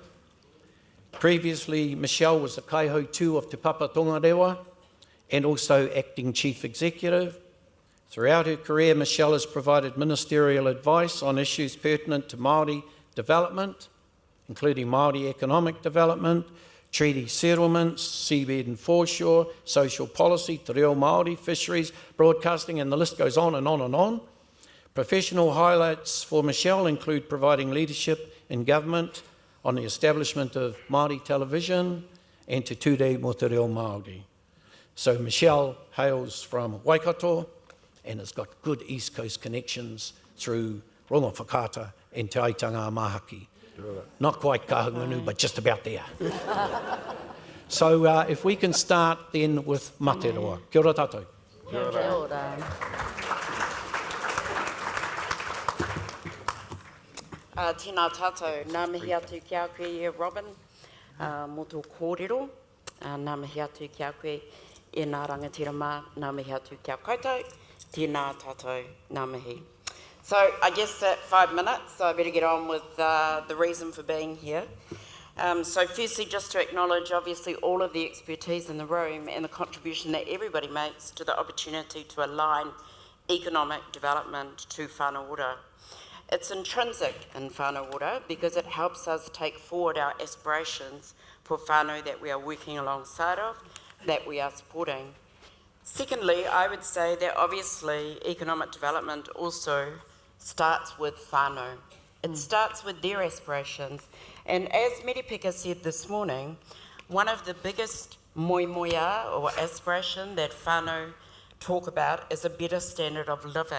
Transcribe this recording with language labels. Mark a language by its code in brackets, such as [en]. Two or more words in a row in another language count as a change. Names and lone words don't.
[en] Previously, Michelle was the Kaihau-tū of Te Papa Tongarewa and also Acting Chief Executive. Throughout her career, Michelle has provided ministerial advice on issues pertinent to Māori development, including Māori economic development, treaty settlements, seabed and foreshore, social policy, [mi] te reo Māori, [en] fisheries, broadcasting, and the list goes on and on and on. Professional highlights for Michelle include providing leadership in government on the establishment of Māori television and Te Ture mo te reo Māori. So Michelle hails from Waikato and has got good East Coast connections through Rongo Whakaata and Te Aitanga Mahaki. Not quite Kahungunu, but just about there. So if we can start then with Mate Roa. [mi] Kia ora tātou. [en] Kia ora. [mi] Tēnā tātou, nā mihi atu ki a koe e Robin, mō tō kōrero, nā mihi atu ki a koe e nā rangatira mā, nā mihi atu ki a koutou, tēnā tātou, nā mihi. [en] So I guess at 5 minutes, so I better get on with the reason for being here. So firstly, just to acknowledge obviously all of the expertise in the room and the contribution that everybody makes to the opportunity to align economic development to whānau ora. It's intrinsic in whānau ora because it helps us take forward our aspirations for whānau that we are working alongside of, that we are supporting. Secondly, I would say that obviously economic development also starts with whānau. It starts with their aspirations. And as Meripeka said this morning, one of the biggest moimoia or aspiration that whānau talk about is a better standard of living.